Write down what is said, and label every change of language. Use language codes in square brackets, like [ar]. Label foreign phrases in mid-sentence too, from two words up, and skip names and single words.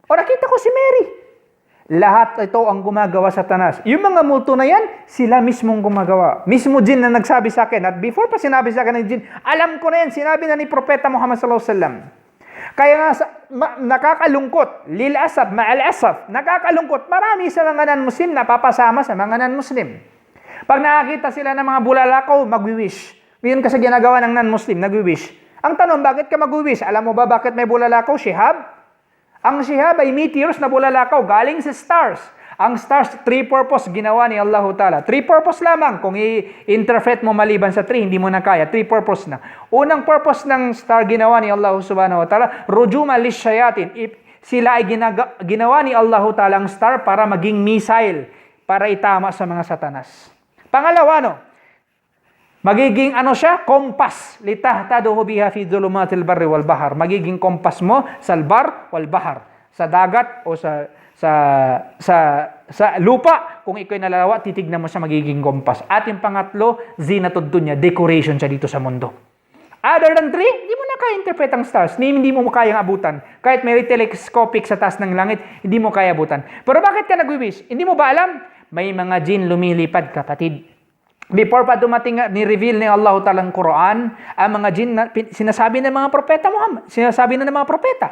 [tl] O nakita ko si Mary. Lahat ito ang gumagawa Satanas. Yung mga multo na yan, sila mismong gumagawa. Mismo jin na nagsabi sa akin. At before pa sinabi sa akin ng jin, alam ko na yan, sinabi na ni Propeta Muhammad [ar] sallallahu alaihi wasallam. [tl] Kaya nga, nakakalungkot, [ar] lil asaf, ma'al asaf, [tl] nakakalungkot, marami sa mga non-Muslim na papasama sa mga non-Muslim. Pag nakakita sila ng mga bulalakaw, magwi-wish. Yun kasi ginagawa ng non-Muslim, nagwi-wish. Ang tanong, bakit ka magwi-wish? Alam mo ba bakit may bulalakaw? Shihab? Ang shihab ay meteors na bulalakaw, galing sa stars. Ang stars, [en] three purpose [tl] ginawa ni [ar] Allah Ta'ala. [en] Three purpose [tl] lamang. Kung i-interpret mo maliban sa three, hindi mo na kaya. [en] Three purpose [tl] na. Unang purpose ng star ginawa ni [ar] Allah Subhanahu Wa Ta'ala, rujuma lishayatin. [tl] Sila ay ginawa ni [ar] Allah Ta'ala [tl] ang star para maging missile, para itama sa mga Satanas. Pangalawa, no? Magiging siya? Kompas. [ar] Litahtaduhu biha fi dhulumatil barri wal bahar. [tl] Magiging kompas mo sa [ar] bar wal bahar. [tl] Sa dagat o sa lupa. Kung ikaw nalalawa, titignan mo siya, magiging kompas. At yung pangatlo, [ar] zinatud dunya, [tl] decoration siya dito sa mundo. [en] Other than three, [tl] hindi mo na kaya interpret ang stars. Hindi mo kayang abutan. Kahit may telescopic sa taas ng langit, hindi mo kaya abutan. Pero bakit ka nag-wish? Hindi mo ba alam? May mga jin lumilipad, kapatid. Before pa dumating, ni-reveal ni [ar] Allah Ta'ala [tl] ang Quran, ang mga jin na sinasabi ng mga propeta Muhammad, sinasabi na ng mga propeta.